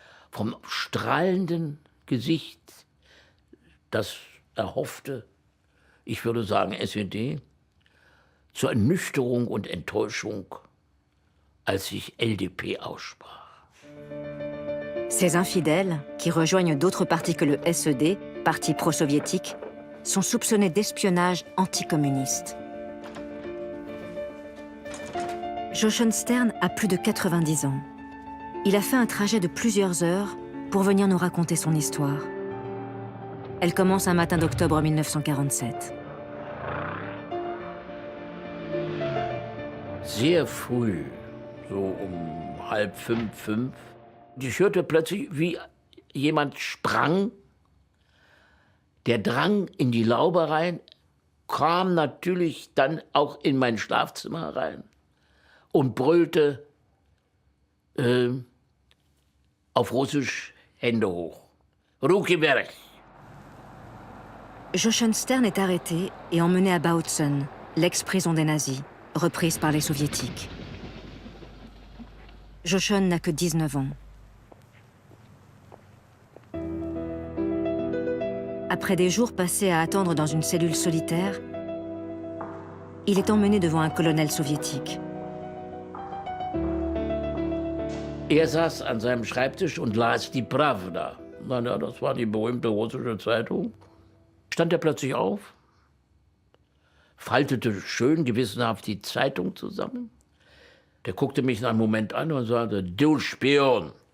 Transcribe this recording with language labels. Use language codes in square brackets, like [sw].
[de] Vom strahlenden Gesicht, das erhoffte, ich würde sagen SED, zur Ernüchterung und Enttäuschung, als ich LDP aussprach. [fr] Ces infidèles, qui rejoignent d'autres partis que le SED, parti pro-soviétique, sont soupçonnés d'espionnage anticommuniste. Jochen Stern a plus de 90 ans. Il a fait un trajet de plusieurs heures pour venir nous raconter son histoire. Elle commence un matin d'octobre 1947. [de] Sehr früh, so 4:30, 5. Ich hörte plötzlich, wie jemand sprang. Der drang in die Laube rein, kam natürlich dann auch in mein Schlafzimmer rein und brüllte auf Russisch Hände hoch. [ru] Ruki vверх. [fr] Jochen Stern est arrêté et emmené à Bautzen, l'ex-prison des nazis, reprise par les soviétiques. Jochen n'a que 19 ans. Après des jours passés à attendre dans une cellule solitaire, il est emmené devant un colonel soviétique. [de] Er saß an seinem Schreibtisch und las die Pravda. Na, das war die berühmte russische Zeitung. Stand er plötzlich auf, faltete schön gewissenhaft die Zeitung zusammen. Der guckte mich einen Moment an und sagte, du Spion.